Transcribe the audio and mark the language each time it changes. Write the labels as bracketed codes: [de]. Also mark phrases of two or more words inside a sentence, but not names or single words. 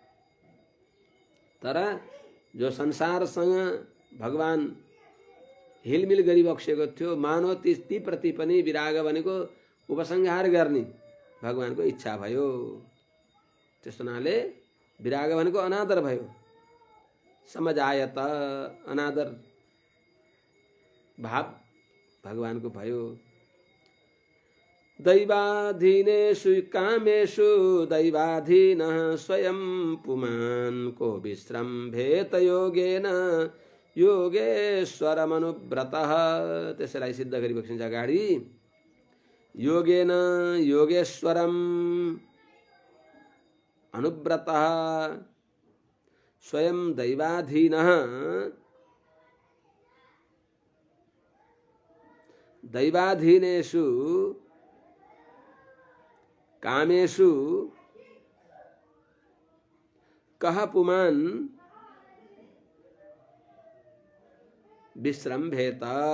[ne] तर जो संसारसँग भगवान हिलमिल गरिबक्सेको थियो मानव ती प्रति पनि विराग भनेको उपसंहार गर्ने भगवानको इच्छा भयो। त्यस्तो हुनाले विराग भनेको अनादर भयो। समजायत अनादर भाव भगवानको भयो। [sa] दैवाधीनेषु कामेषु दैवाधीनः स्वयं पुमान् को विश्रम्भेत योगेन योगेश्वरमनुव्रतः। [ne] त्यसलाई सिद्ध गरिबक्सिन्छ अगाडि। [sa] योगेन योगेश्वरम अनुव्रतः स्वयं दैवाधीनः दैवाधीनेषु कामेषु कः पुमान् विश्रम्भेत।